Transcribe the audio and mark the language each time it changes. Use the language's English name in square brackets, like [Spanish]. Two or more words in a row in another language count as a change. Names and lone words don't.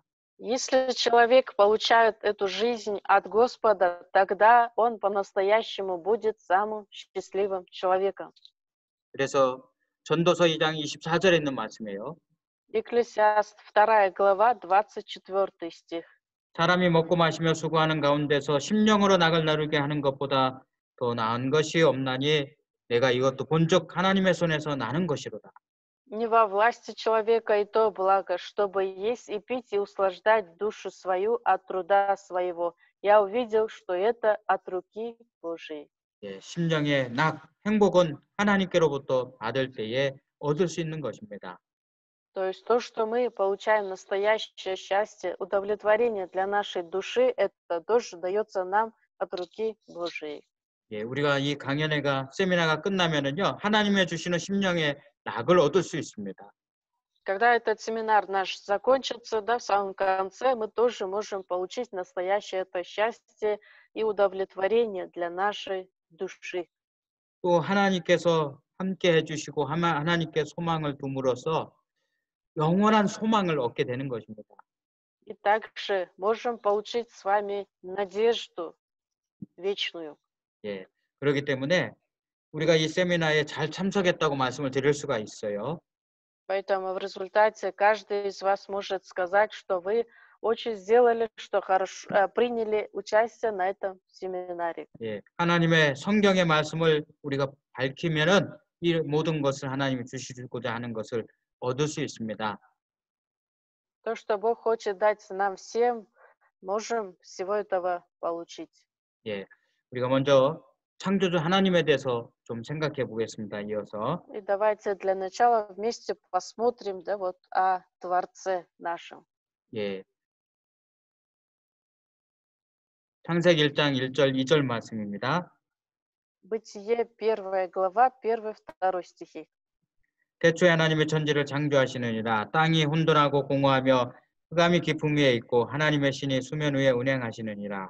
[Russian] Если человек получает эту жизнь от Господа, тогда он по-настоящему будет самым счастливым человеком. [Korean] 그래서 전도서 2장 24절에 있는 말씀이에요. [Russian] Екклесиаст 2 глава, 24 стих. [Korean] 사람이 먹고 마시며 수고하는 가운데서 심령으로 낙을 나누게 하는 것보다 더 나은 것이 없나니 내가 이것도 본적 하나님의 손에서 나는 것이로다. [Russian] Не во власти человека и то благо, чтобы есть и пить и услаждать душу свою от труда своего. Я увидел, что это от руки Божией. [Korean] 예, 심령의 낙, 행복은 하나님께로부터 받을 때에 얻을 수 있는 것입니다. [Russian] То есть то, что мы получаем настоящее счастье, удовлетворение для нашей души, это тоже дается нам от руки Божией. [Korean] 예, 우리가 이 강연회가 세미나가 끝나면은요, 하나님의 주시는 심령의 낙을 얻을 수 있습니다. [Russian] Когда этот семинар наш закончится, да, в самом конце, мы тоже можем получить настоящее это счастье и удовлетворение для нашей души. [Korean] 또 하나님께서 함께 해주시고 하나님께 소망을 둠으로써 영원한 소망을 얻게 되는 것입니다. [Russian] И также можем получить с вами надежду вечную. [Korean] 예. 그렇기 때문에 우리가 이 세미나에 잘 참석했다고 말씀을 드릴 수가 있어요. [Russian] Поэтому в результате каждый из вас может сказать, что вы очень сделали, что приняли участие на этом семинаре. [Korean] 예. 하나님의 성경의 말씀을 우리가 밝히면은 이 모든 것을 하나님이 주시고자 하는 것을 얻을 수 있습니다. [Russian] То, что Бог хочет дать нам всем, можем всего этого получить. [Korean] 예. 우리가 먼저 창조주 하나님에 대해서 좀 생각해 보겠습니다. 이어서. [Russian] И давайте для начала вместе посмотрим, да, вот о Творце нашем. [Korean] 예. 창세기 1장 1절 2절 말씀입니다. [Russian] Бытие, 1 глава, 1-2 стихи. [Korean] 태초에 하나님의 천지를 창조하시느니라 땅이 혼돈하고 공허하며 흑암이 깊음 위에 있고 하나님의 신이 수면 위에 운행하시느니라.